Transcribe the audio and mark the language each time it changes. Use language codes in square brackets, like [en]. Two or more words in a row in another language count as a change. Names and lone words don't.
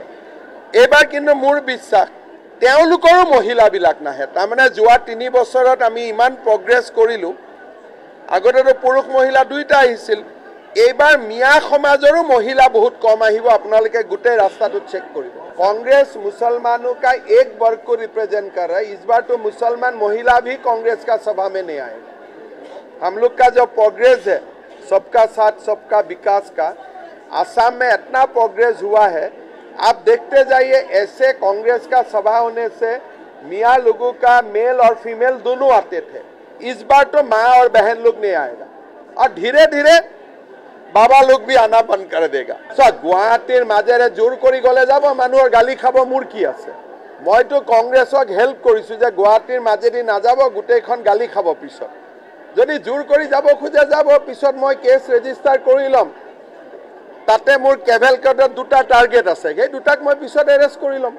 [as] এইবাৰ কিন্তু মোৰ বিশ্বাস তেওঁলোকৰো মহিলাবিলাক নাহে। তাৰমানে যোৱা 3 বছৰত আমি ইমান প্ৰগ্ৰেছ কৰিলোঁ, আগতেতো পুৰুষ মহিলা 2টা আহিছিল, এইবাৰ মিয়া সমাজৰো মহিলা বহুত কম আহিব। আপোনালোকে গোটেই ৰাস্তাটো চেক কৰিব। [hi] कांग्रेस मुसलमानों का एक वर्ग को रिप्रेजेंट कर रहा है, इस बार तो मुसलमान महिला भी कांग्रेस का सभा में नहीं आएगा। हम लोग का जो प्रोग्रेस है सबका साथ सबका विकास का, आसाम में इतना प्रोग्रेस हुआ है, आप देखते जाइए। ऐसे कांग्रेस का सभा होने से मियाँ लोगों का मेल और फीमेल दोनों आते थे, इस बार तो माँ और बहन लोग नहीं आएगा, और धीरे धीरे बाबा लोग भी आना बंद कर देगा। [as] গুৱাহাটীৰ মাজেৰে জোৰ কৰি গ'লে যাব মানুহৰ গালি খাব, মোৰ কি আছে? মইতো কংগ্ৰেছক হেল্প কৰিছো যে গুৱাহাটীৰ মাজেদি নাযাব, গোটেইখন গালি খাব। পিছত যদি জোৰ কৰি যাব খোজে যাব, পিছত মই [en] case register [as] কৰি ল'ম। তাতে মোৰ কেভেলকেডত 2টা টাৰ্গেট আছে, সেই 2টাক মই পিছত এৰেষ্ট কৰি ল'ম।